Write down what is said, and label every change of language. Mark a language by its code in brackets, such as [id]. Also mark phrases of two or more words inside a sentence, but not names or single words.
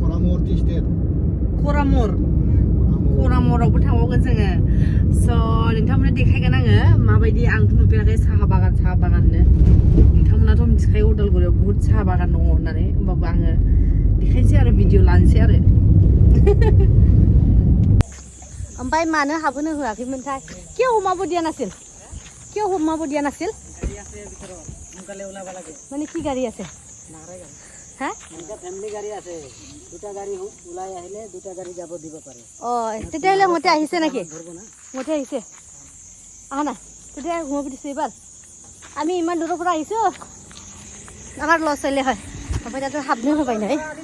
[brx] खरामरावबो थांबावगोन जोङो स' नोंथांमोननो देखायगोन आङो माबायदि आंथ' नुफेराखै साहा बागाननो नोंथांमोनाथ' मिथिखायो उदालगुरियाव बुहुत साहा बागान दङ होननानै होमबाबो आङो देखायनोसै आरो भिडिअ लानोसै आरो ओमफ्राय मानो हाबहोनो होआखैमोनथाय [as] किয় সোমাব দিয়া নাছিল কিয় সোমাব দিয়া নাছিল গাড়ী আছে ভিতৰত সোনকালে ওলাব লাগে মানে কি গাড়ী আছে নাৰে গাড়ী হা এটা ফ্যামিলি গাড়ী আছে দুটা গাড়ী ওলাই আহিলে দুটা গাড়ী যাব দিব পাৰে তেতিয়াহ'লে মতে আহিছে নেকি মতে আহিছে আহা না তেতিয়া সোমাব দিছে এবাৰ আমি ইমান দূৰৰ পৰা আহিছো আমাৰ লছ চাইলে হয় [brx] ओमफ्राय दाथ' हाबनो होबाय नै